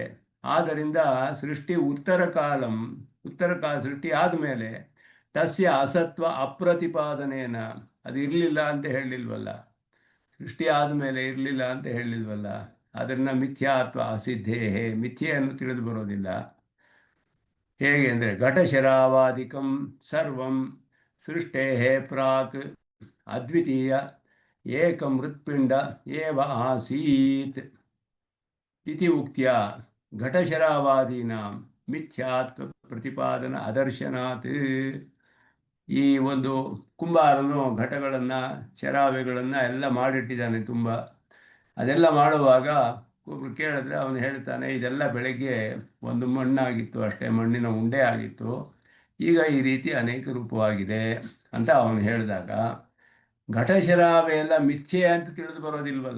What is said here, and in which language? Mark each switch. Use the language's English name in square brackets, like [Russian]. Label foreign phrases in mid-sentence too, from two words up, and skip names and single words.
[Kannada] ಆದ್ದರಿಂದ ಸೃಷ್ಟಿ ಉತ್ತರ ಕಾಲ ಸೃಷ್ಟಿ ಆದಮೇಲೆ [Sanskrit] ತಸ್ಯ ಅಸತ್ವ ಅಪ್ರತಿಪಾದನೇನ [Kannada] ಅದು ಇರಲಿಲ್ಲ ಅಂತ ಹೇಳಲಿಲ್ವಲ್ಲ, ಸೃಷ್ಟಿ ಆದಮೇಲೆ ಇರಲಿಲ್ಲ ಅಂತ ಹೇಳಲಿಲ್ವಲ್ಲ, ಅದನ್ನು [Sanskrit] ಮಿಥ್ಯಾತ್ವ ಅಸಿದ್ಧೇಹೇ [Kannada] ಮಿಥ್ಯೆಯನ್ನು ತಿಳಿದು ಬರೋದಿಲ್ಲ. ಹೇಗೆ ಅಂದರೆ [Sanskrit] ಘಟಶರಾವಾದಿಕಂ ಸರ್ವಂ ಸೃಷ್ಟೇ ಪ್ರಾಕ್ ಅದ್ವಿತೀಯ ಏಕಮೃತ್ಪಿಂಡ ಏವ ಆಸೀತ್ ಇತಿ ಉಕ್ತ್ಯ ಘಟಶರಾವಾದೀನಾಂ ಮಿಥ್ಯಾತ್ವ ಪ್ರತಿಪಾದನ ಅದರ್ಶನಾತ್. [Kannada] ಈ ಒಂದು ಕುಂಬಾರನು ಘಟಗಳನ್ನು ಶರಾವೆಗಳನ್ನು ಎಲ್ಲ ಮಾಡಿಟ್ಟಿದ್ದಾನೆ ತುಂಬ. ಅದೆಲ್ಲ ಮಾಡುವಾಗ ಒಬ್ರು ಕೇಳಿದ್ರೆ ಅವನು ಹೇಳ್ತಾನೆ, ಇದೆಲ್ಲ ಬೆಳಗ್ಗೆ ಒಂದು ಮಣ್ಣಾಗಿತ್ತು ಅಷ್ಟೇ, ಮಣ್ಣಿನ ಉಂಡೆ ಆಗಿತ್ತು, ಈಗ ಈ ರೀತಿ ಅನೇಕ ರೂಪವಾಗಿದೆ ಅಂತ ಅವನು ಹೇಳಿದಾಗ, ಘಟಶರಾವೆ ಎಲ್ಲ ಮಿಥ್ಯೆ ಅಂತ ತಿಳಿದು ಬರೋದಿಲ್ವಲ್ಲ.